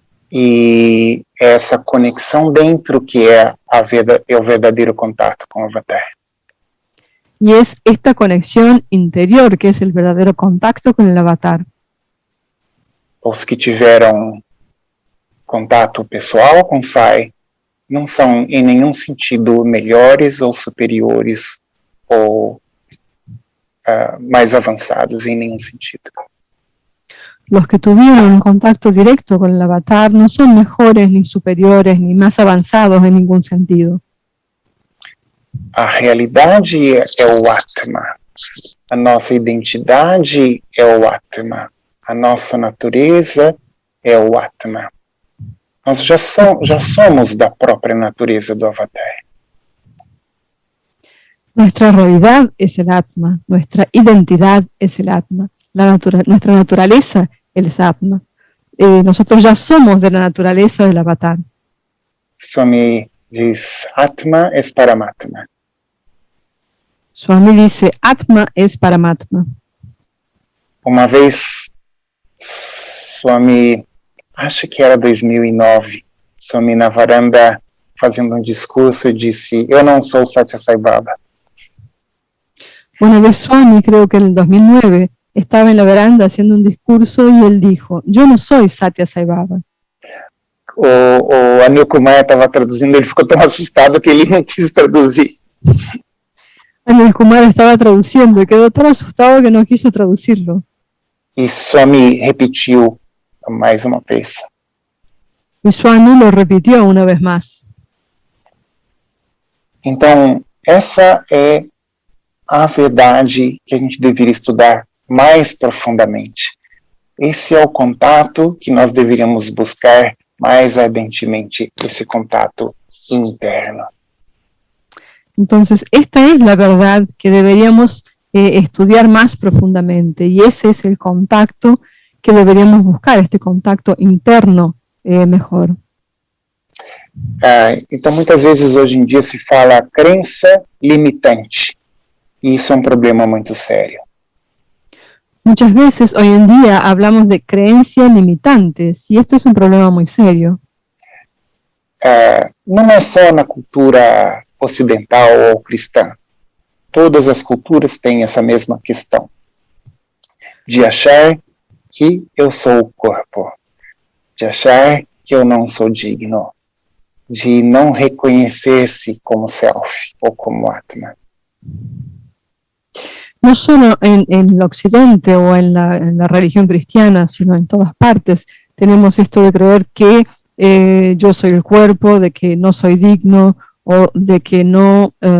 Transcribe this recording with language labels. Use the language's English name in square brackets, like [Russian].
[Portuguese] E é essa conexão dentro que é o verdadeiro contato com o Avatar. [Spanish] Y es esta conexión interior que es el verdadero contacto con el avatar. [Portuguese] Os que tiveram contato pessoal com Sai não são em nenhum sentido melhores ou superiores ou mais avançados em nenhum sentido. [Spanish] Los que tuvieron un contacto directo con el avatar no son mejores, ni superiores, ni más avanzados en ningún sentido. [Portuguese] A realidade é o Atma. A nossa identidade é o Atma. A nossa natureza é o Atma. Nós já somos da própria natureza do Avatar. [Spanish] Nuestra realidad es el Atma, nuestra identidad es el Atma, nuestra naturaleza es el Atma. Nosotros ya somos de la naturaleza del avatar. [Portuguese] Swami diz, Atma es Paramatma. [Spanish] Swami dice, Atma es Paramatma. [Portuguese] Uma vez, Swami, acho que era 2009, Swami na varanda fazendo um discurso disse, eu não sou Satya Sai Baba. [Spanish] Una vez Swami, creo que en el 2009, estaba en la veranda haciendo un discurso y él dijo, yo no soy Satya Sai Baba. [Portuguese] O Anil Kumar estava traduzindo, ele ficou tão assustado que ele não quis traduzir. [Spanish] Anil Kumar estaba traduciendo y quedó tan asustado que no quiso traducirlo. [Portuguese] E Swami repetiu mais uma vez. [Spanish] Y Swami lo repitió una vez más. [Portuguese] Então, essa é a verdade que a gente deveria estudar mais profundamente. Esse é o contato que nós deveríamos buscar mais ardentemente, esse contato interno. [Spanish] Entonces, esta es la verdad que deberíamos estudiar más profundamente y ese es el contacto que deberíamos buscar, este contacto interno mejor. [Portuguese] Então, muitas vezes hoje em dia se fala crença limitante e isso é um problema muito sério. [Spanish] Muchas veces hoy en día hablamos de creencias limitantes y esto es un problema muy serio. [Portuguese] Não é só na cultura ocidental ou cristã. Todas as culturas têm essa mesma questão de achar que eu sou o corpo, de achar que eu não sou digno, de não reconhecer-se como self ou como Atma. [Spanish] No solo en el occidente o en la religión cristiana, sino en todas partes tenemos esto de creer que yo soy el cuerpo, de que no soy digno o de que no...